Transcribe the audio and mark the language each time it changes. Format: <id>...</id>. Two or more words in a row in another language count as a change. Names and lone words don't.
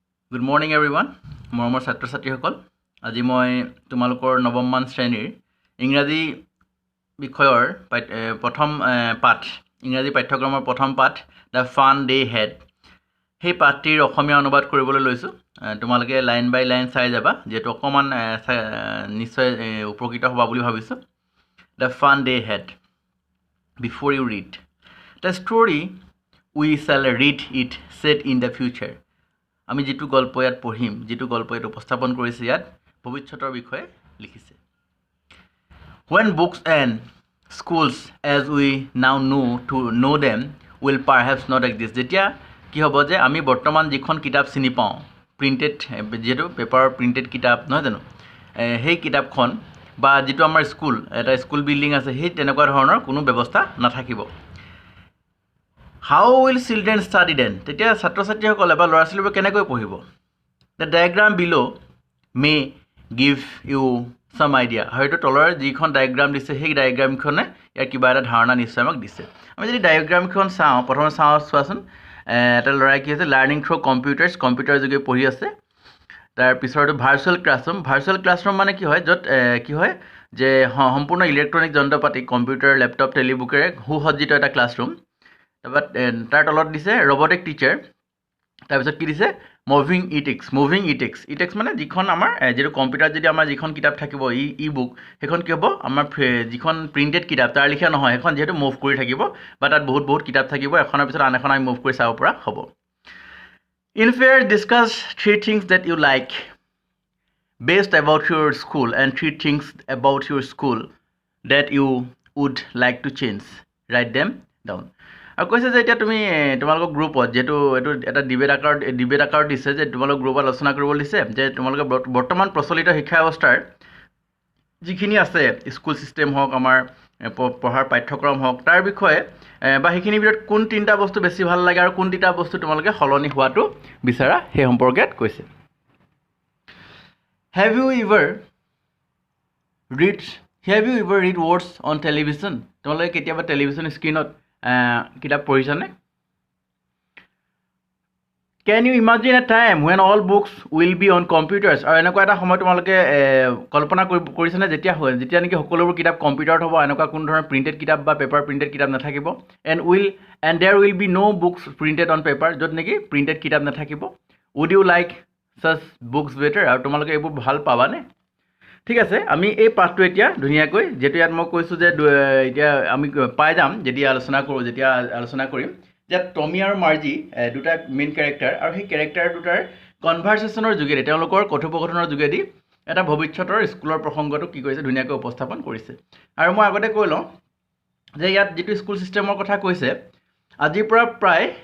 <en>Good morning everyone.</en> <as>মৰমৰ ছাত্ৰ ছাত্ৰীসকল আজি মই তোমালোকৰ নৱমমান শ্ৰেণীৰ ইংৰাজী বিষয়ৰ প্ৰথম পাঠ ইংৰাজী পাঠ্যক্ৰমৰ প্ৰথম পাঠ দ্য ফান ডে হেড সেই পাঠটিৰ অসমীয়া অনুবাদ কৰিবলৈ লৈছো তোমালোকে লাইন বাই লাইন চাই যাবা যেটো অকমান নিশ্চয় উপকৃত হ'বা বুলি ভাবিছো দ্য ফান ডে হেড</as> <en>before you read the story we shall read it set in the future</en> <as>আমি যেটো গল্প ইয়াত পঢ়িম যেটো গল্প ইয়াত উপস্থাপন কৰিছে ইয়াত ভৱিষ্যতৰ বিষয়ে লিখিছে</as> <en>when books and schools as we now know them will perhaps not exist</en> <as>যেতিয়া কি হ'ব যে আমি বৰ্তমান যিখন কিতাপ চিনি পাওঁ প্ৰিন্টেড যেটো পেপাৰ প্ৰিন্টেড কিতাপ নহয় জানো সেই কিতাপখন বা যেটো আমাৰ স্কুল এটা</as> <en>school building</en> <as>আছে সেই তেনেকুৱা ধৰণৰ কোনো ব্যৱস্থা নাথাকিব</as> <en>How will children study then?</en> <as>তেতিয়া ছাত্ৰ ছাত্ৰীসকলে বা ল'ৰা ছোৱালীবোৰ কেনেকৈ পঢ়িব</as> <en>The diagram below may give you some idea.</en> <as>হয়তো তলৰ যিখন ডায়াগ্ৰাম দিছে সেই ডায়াগ্ৰামখনে ইয়াৰ কিবা এটা ধাৰণা নিশ্চয় আমাক দিছে আমি যদি ডায়াগ্ৰামখন চাওঁ প্ৰথমে চোৱাচোন এটা ল'ৰাই কি আছে লাৰ্নিং</as> <en>through computer</en> <as>যোগে পঢ়ি আছে তাৰ পিছৰটো</as> <en>virtual classroom</en> <as>মানে কি হয় য'ত কি হয় যে সম্পূৰ্ণ ইলেক্ট্ৰনিক যন্ত্ৰপাতি</as> <en>computer laptop</en> <as>টেলিবুকেৰে সুসজ্জিত এটা ক্লাছৰুম তাৰ তলত দিছে</as> <en>robotic teacher</en> <as>তাৰ পিছত কি দিছে</as> <en>moving e-texts</en> <as>মানে যিখন আমাৰ যেটো কম্পিউটাৰ যদি আমাৰ যিখন কিতাপ থাকিব</as> <en>e book</en> <as>সেইখন কি হ'ব আমাৰ যিখন প্ৰিন্টেড কিতাপ তাৰ লিখা নহয় এখন যেটো মুভ কৰি থাকিব বা তাত বহুত কিতাপ থাকিব এখনৰ পিছত আন এখন আমি মুভ কৰি চাব পৰা হ'ব</as> <en>In fair discuss three things that you like based about your school and three things about your school that you would like to change write them down</en> <as>আৰু কৈছে যে এতিয়া তুমি তোমালোকৰ গ্ৰুপত যেটো এটো এটা ডিবেট আকাৰ দিছে যে তোমালোকৰ গ্ৰুপত আলোচনা কৰিব দিছে যে তোমালোকৰ বৰ্তমান প্ৰচলিত শিক্ষা ব্যৱস্থাৰ যিখিনি আছে</as> <en>school system</en> <as>হওক আমাৰ পঢ়াৰ পাঠ্যক্ৰম হওক তাৰ বিষয়ে বা সেইখিনি ভিতৰত কোন তিনটা বস্তু বেছি ভাল লাগে আৰু কোন তিনটা বস্তু তোমালোকে হলনি হোৱাটো বিচাৰা সেই সম্পৰ্কে কৈছে</as> <en>Have you ever read words on television</en> <as>তোমালোকে কেতিয়াবা টেলিভিছন স্ক্ৰিনত কিতাপ পঢ়িছানে</as> <en>Can you imagine a time when all books will be on computers</en> <as>আৰু এনেকুৱা এটা সময় তোমালোকে কল্পনা কৰিছানে যেতিয়া নেকি সকলোবোৰ কিতাপ কম্পিউটাৰত হ'ব এনেকুৱা কোন ধৰণৰ প্ৰিন্টেড কিতাপ বা</as> <en>paper printed</en> <as>কিতাপ নাথাকিব</as> <en>and there will be no books printed on paper</en> <as>য'ত নেকি প্ৰিন্টেড কিতাপ নাথাকিব</as> <en>Would you like such books better</en> <as>আৰু তোমালোকে এইবোৰ ভাল পাবানে ঠিক আছে আমি এই পাঠটো এতিয়া ধুনিয়াকৈ যেটো ইয়াত মই কৈছো যে এতিয়া আমি পাই যাম যেতিয়া আলোচনা কৰিম যে টমি আৰু মাৰ্জি দুটা</as> <en>main character</en> <as>আৰু সেই ক্যাৰেক্টাৰ দুটাৰ কনভাৰসেচনৰ যোগেদি তেওঁলোকৰ কথোপকথনৰ যোগেদি এটা ভৱিষ্যতৰ স্কুলৰ প্ৰসংগটো কি কৰিছে ধুনিয়াকৈ উপস্থাপন কৰিছে আৰু মই আগতে কৈ লওঁ যে ইয়াত যেটো</as> <en>school systemৰ</en> <as>কথা কৈছে আজিৰ পৰা প্ৰায়</as>